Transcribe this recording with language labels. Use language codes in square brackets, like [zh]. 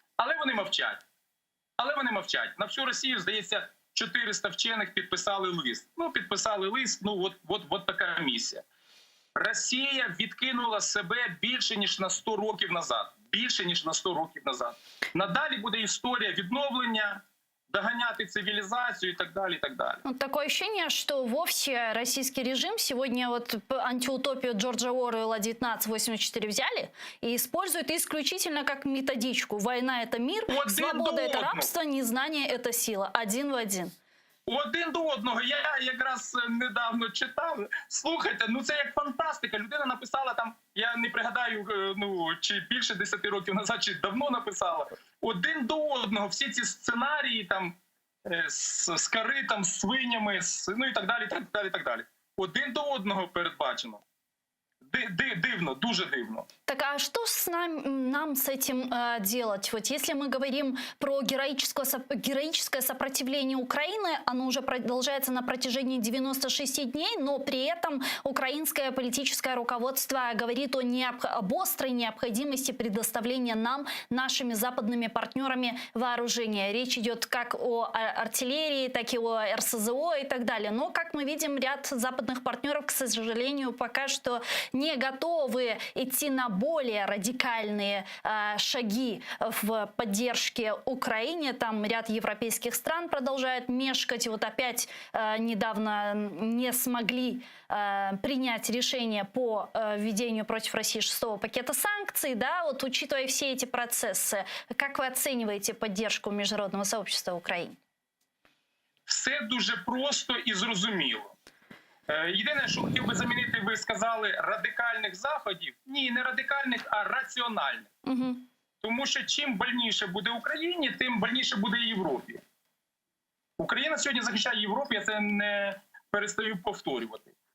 [uk] Але вони мовчать. На всю Росію, здається, 400 вчених підписали лист. Підписали лист, от така місія. Росія відкинула себе більше, ніж на 100 років назад. Надалі буде історія відновлення, доганяти [ru] цивилизацию и так далее, и так далее. Такое ощущение, что вовсе российский режим сегодня антиутопию Джорджа Оруэлла 1984 взяли и используют исключительно как методичку. Война – это мир, свобода – это рабство, незнание – это сила. Один в один. [uk] Один до одного. Я якраз недавно читав. Слухайте, це як фантастика. Людина написала там, я не пригадаю, чи більше 10 років назад, чи давно написала. Один до одного. Всі ці сценарії там з коритом, з свинями, і так далі, так далі. Один до одного передбачено. Дивно, дуже дивно. [ru] Так а что нам с этим делать? Вот если мы говорим про героическое сопротивление Украины, оно уже продолжается на протяжении 96 дней, но при этом украинское политическое руководство говорит об острой необходимости предоставления нам, нашими западными партнерами, вооружения. Речь идет как о артиллерии, так и о РСЗО и так далее. Но, как мы видим, ряд западных партнеров, к сожалению, пока что не готовы идти на более радикальные шаги в поддержке Украине. Там ряд европейских стран продолжают мешкать. Вот опять недавно не смогли принять решение по введению против России 6-го пакета санкций. Да? Вот, учитывая все эти процессы, как вы оцениваете поддержку международного сообщества Украине? [uk] Все дуже просто і зрозуміло. Єдине, що хотів би замінити, ви сказали, радикальних заходів. Ні, не радикальних, а раціональних. Угу. Тому що чим больніше буде Україні, тим больніше буде Європі. Україна сьогодні захищає Європу, я це не перестаю повторювати.